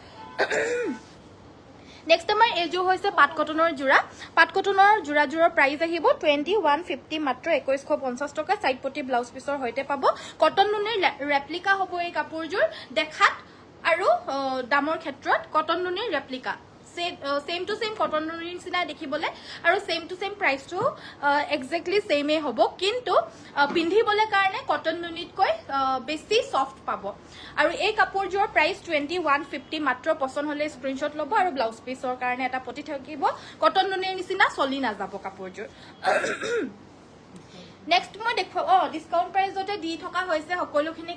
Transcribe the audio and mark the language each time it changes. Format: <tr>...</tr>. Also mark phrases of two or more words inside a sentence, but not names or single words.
<as>নেক্সট আমাৰ এইযোৰ হৈছে পাট কটনৰ যোৰাযোৰৰ প্ৰাইস আহিব 2150 মাত্ৰ 2150 টকা সাইড পটি ব্লাউজ পিসৰ হৈতে পাব কটন নুনিৰ ৰেপ্লিকা হ'ব এই কাপোৰযোৰ দেখাত আৰু দামৰ ক্ষেত্ৰত কটন নুনিৰ ৰেপ্লিকা</as> <en>same to same</en> <as>কটন নুনিৰ নিচিনা দেখিবলৈ আৰু</as> <en>same to same</en> <as>प्राइसটো</as> <en>exactly same</en> <as>হ'ব কিন্তু পিন্ধিবলে কাৰণে কটন নুনিতকৈ বেছি সফট পাব আৰু এই কাপোৰযোৰ প্ৰাইস 2150 মাত্ৰ পছন্দ হলে স্ক্ৰিনশ্বট ল'ব আৰু ব্লাউজ পিসৰ কাৰণে এটা পটি থাকিব কটন নুনিৰ নিচিনা চলি না যাব কাপোৰযোৰ নেক্সট মই দেখুৱাম ডিসকাউন্ট প্ৰাইজতে দি থকা হৈছে সকলোখিনি</as>